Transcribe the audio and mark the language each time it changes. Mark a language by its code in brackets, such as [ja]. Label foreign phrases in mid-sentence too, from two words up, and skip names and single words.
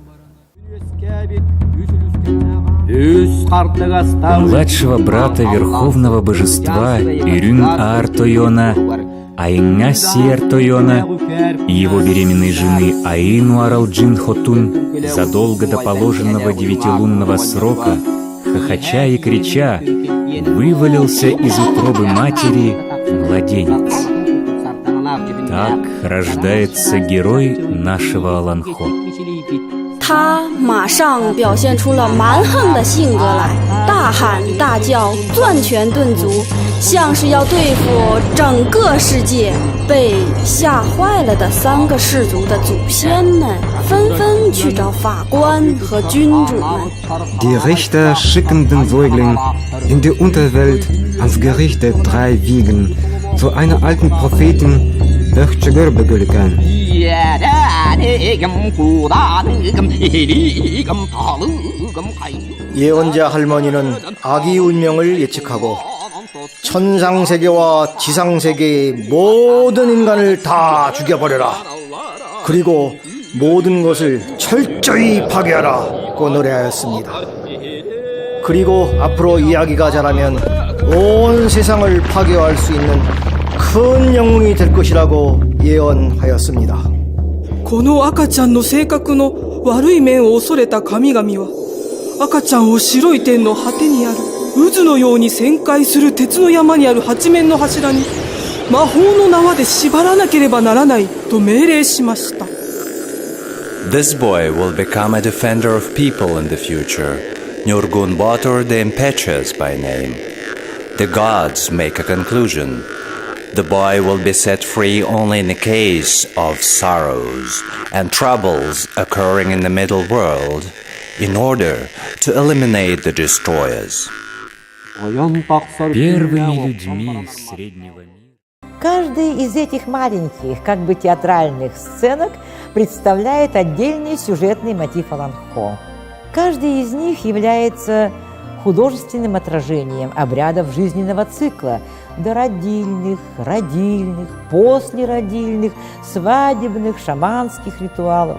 [ru] У младшего брата верховного божества Ирюн Артойона, Аинга Сиертойона и его беременной жены Аину Аралджин Хотун задолго до положенного 9-лунного срока, хохоча и крича, вывалился из утробы матери младенец. Так рождается герой нашего Аланхо. [zh] 他马上表现出了蛮横的性格来，大喊大叫，攥拳顿足，像是要对付整个世界。被吓坏了的3个氏族的祖先们纷纷去找法官和君主们。 [de] Die Richter schicken den Säugling in die Unterwelt ans Gericht der 3 Wiegen, zu einer alten Prophetin, Bechegörbegülkan. [ko] 예언자 할머니는 아기 운명을 예측하고 천상세계와 지상세계의 모든 인간을 다 죽여버려라. 그리고 모든 것을 철저히 파괴하라고 노래하였습니다. 그리고 앞으로 이야기가 자라면 온 세상을 파괴할 수 있는 큰 영웅이 될 것이라고 예언하였습니다. [ja] この赤ちゃんの性格の悪い面を恐れた神々は、赤ちゃんを白い天の果てにある渦のように旋回する鉄の山にある8面の柱に魔法の縄で縛らなければならないと命令しました。 [en] This boy will become a defender of people in the future, Nurgun Batur the Impetuous by name. The gods make a conclusion. The boy will be set free only in the case of sorrows and troubles occurring in the middle world in order to eliminate the destroyers. [ru] Первыми людьми среднего мира. Каждый из этих маленьких, как бы театральных сценок представляет отдельный сюжетный мотив Аланхо. Каждый из них является художественным отражением обрядов жизненного цикла, дородильных, родильных, послеродильных, свадебных, шаманских ритуалов.